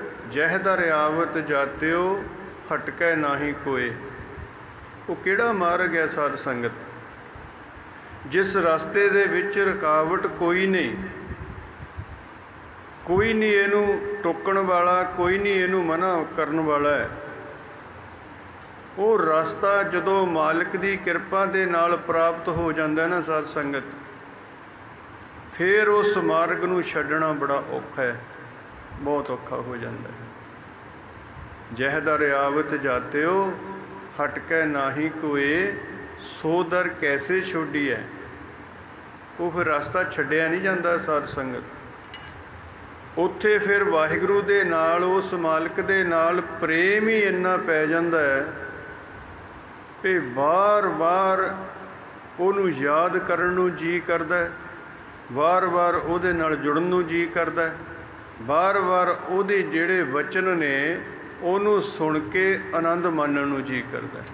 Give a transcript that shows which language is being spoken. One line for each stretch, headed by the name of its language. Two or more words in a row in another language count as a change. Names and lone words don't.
Punjabi: ਜਹ ਦਰ ਆਵਤ ਜਾਤ੍ਯੋ ਹਟਕੈ ਨਾਹੀ ਕੋਏ। ਵੋ ਕਿਹੜਾ ਮਾਰਗ ਹੈ ਸਾਧ ਸੰਗਤ, ਜਿਸ ਰਸਤੇ ਦੇ ਵਿਚ ਰੁਕਾਵਟ ਕੋਈ ਨਹੀਂ, ਕੋਈ ਨਹੀਂ ਇਨੂ ਟੋਕਣ ਵਾਲਾ, ਕੋਈ ਨਹੀਂ ਇਨੂ ਮਨਾ ਕਰਨ ਵਾਲਾ ਹੈ। ਵੋ ਰਸਤਾ ਜਦੋਂ ਮਾਲਿਕ ਕੀ ਕਿਰਪਾ ਦੇ ਨਾਲ ਪ੍ਰਾਪਤ ਹੋ ਜਾਤਾ ਹੈ ਨਾ ਸਾਧ ਸੰਗਤ, ਫਿਰ ਉਸ ਮਾਰਗ ਨੂੰ ਛੱਡਣਾ ਬੜਾ ਔਖਾ ਹੈ, ਬਹੁਤ ਔਖਾ ਹੋ ਜਾਤਾ ਹੈ। ਜਹ ਦਰ ਆਵਤ ਜਾਤ੍ਯੋ ਹਟਕੈ ਨਾਹੀ ਕੋਏ, ਸੋ ਦਰ ਕੈਸੇ ਛੋੜੀਏ। ਵੋ ਫਿਰ ਰਸਤਾ ਛੱਡਿਆ ਨਹੀਂ ਜਾਤਾ ਸਾਧ ਸੰਗਤ। ਉੱਥੇ ਫਿਰ ਵਾਹਿਗੁਰੂ ਦੇ ਨਾਲ, ਉਸ ਮਾਲਿਕ ਦੇ ਨਾਲ ਪ੍ਰੇਮ ਹੀ ਇੰਨਾ ਪੈ ਜਾਤਾ ਹੈ ਕਿ ਬਾਰ ਬਾਰ ਉਹਨੂੰ ਯਾਦ ਕਰਨ ਨੂੰ ਜੀ ਕਰਦਾ ਹੈ, ਬਾਰ ਬਾਰ ਉਹਦੇ ਨਾਲ ਜੁੜਨ ਨੂੰ ਜੀ ਕਰਦਾ ਹੈ, ਬਾਰ ਬਾਰ ਉਹਦੇ ਜਿਹੜੇ ਵਚਨ ਨੇ ਉਹਨੂੰ ਸੁਣ ਕੇ ਆਨੰਦ ਮਾਨਣ ਨੂੰ ਜੀ ਕਰਦਾ ਹੈ।